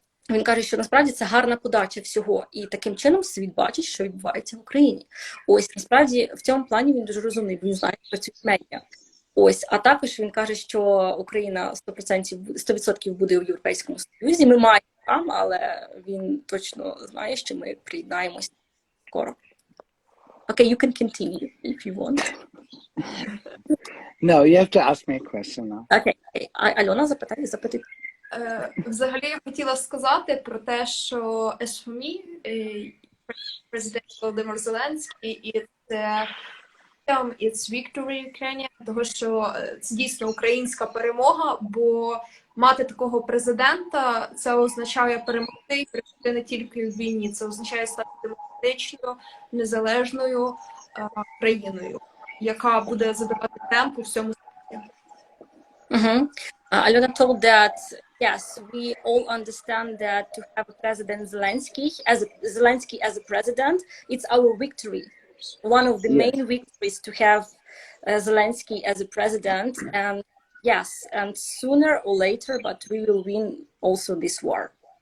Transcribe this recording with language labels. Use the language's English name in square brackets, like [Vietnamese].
[Ukrainian] Він каже, що насправді це гарна подача всього. І таким чином світ бачить, що відбувається в Україні. Ось, насправді, в цьому плані він дуже розумний, бо він знає, що працюють медіа. Ось, а також він каже, що Україна 100% буде у Європейському Союзі. Ми маємо там, але він точно знає, що ми приєднаємося скоро. [English] Okay, you can continue if you want. No, you have to ask me a question now. [Ukrainian] Okay. Альона, запитуй. Взагалі я хотіла сказати про те, що [English] as for me, [Ukrainian] президент Володимир Зеленський, [English] it's victory Ukraine, [Ukrainian] тому що це дійсно українська перемога, бо мати такого президента, це означає перемогти і перемогти не тільки в війні, це означає стати демократичною, незалежною країною, яка буде задавати темп у всьому світі. [English] Alona told that yes, we all understand that to have a president Zelensky as a president, it's our victory. One of the main victories to have Zelensky as a president, and yes, and sooner or later, but we will win also this war.